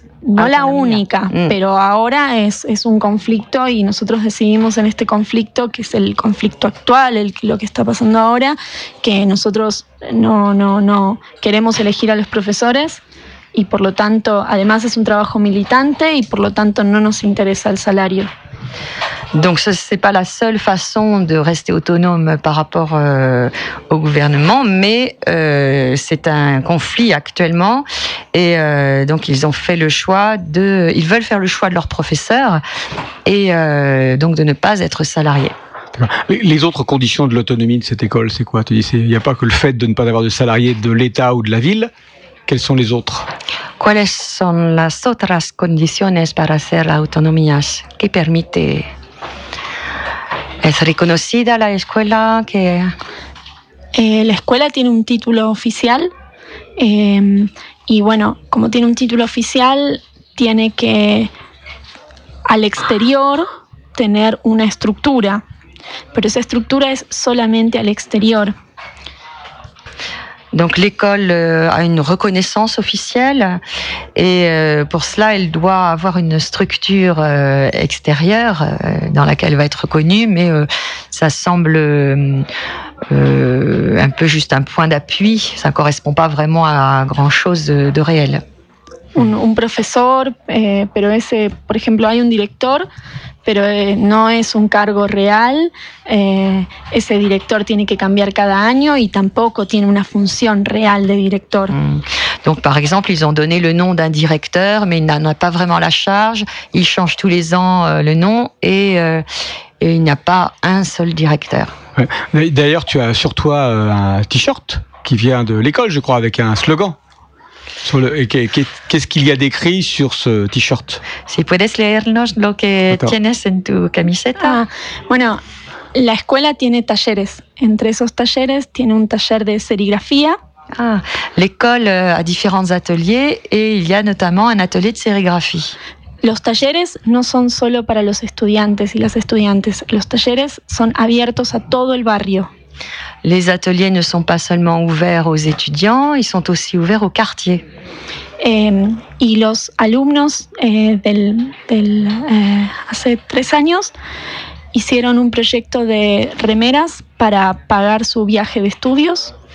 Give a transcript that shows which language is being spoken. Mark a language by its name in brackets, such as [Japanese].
[Spanish] No la única, pero ahora es un conflicto y nosotros decidimos en este conflicto, que es el conflicto actual, lo que está pasando ahora, que nosotros no queremos elegir a los profesores y por lo tanto, además es un trabajo militante y por lo tanto no nos interesa el salario. [French] Donc ce n'est pas la seule façon de rester autonome par rapport au gouvernement, mais c'est un conflit actuellement. Et donc ils ont fait le choix de, ils veulent faire le choix de leurs professeurs et donc de ne pas être salariés. Les autres conditions de l'autonomie de cette école, c'est quoi? Tu dis, il n'y a pas que le fait de ne pas avoir de salariés de l'État ou de la ville. Quelles sont les autres? [Spanish] ¿Cuáles son las otras condiciones para hacer la autonomía? ¿Qué permite? ¿Es reconocida la escuela? Que... La escuela tiene un título oficial. Y bueno, como tiene un título oficial, tiene que al exterior tener una estructura. Pero esa estructura es solamente al exterior. [French] Donc l'école a une reconnaissance officielle et pour cela elle doit avoir une structure extérieure dans laquelle elle va être reconnue, mais ça semble un peu juste un point d'appui, ça ne correspond pas vraiment à grand chose de réel. [Spanish] Un professeur, pero ese, por ejemplo, hay un director, pero no es un cargo real. Ese director tiene que cambiar cada año y tampoco tiene una función real de director. [French] Donc, par exemple, ils ont donné le nom d'un directeur, mais il n'en a pas vraiment la charge. Il change tous les ans le nom et il n'y a pas un seul directeur. Ouais. D'ailleurs, tu as sur toi un t-shirt qui vient de l'école, je crois, avec un slogan. [Spanish] ¿Qué es que hay escrito sobre ese t-shirt? Si puedes leernos lo que tienes en tu camiseta. Ah, bueno, la escuela tiene talleres. Entre esos talleres tiene un taller de serigrafía. [French] Ah, l'école a différents ateliers et il y a notamment un atelier de sérigraphie. [Spanish] Los talleres no son solo para los estudiantes y las estudiantes. Los talleres son abiertos a todo el barrio. [French] Les ateliers ne sont pas seulement ouverts aux étudiants, ils sont aussi ouverts au quartier. [Spanish] Y los alumnos hace tres años hicieron un proyecto de remeras para pagar su viaje de estudios.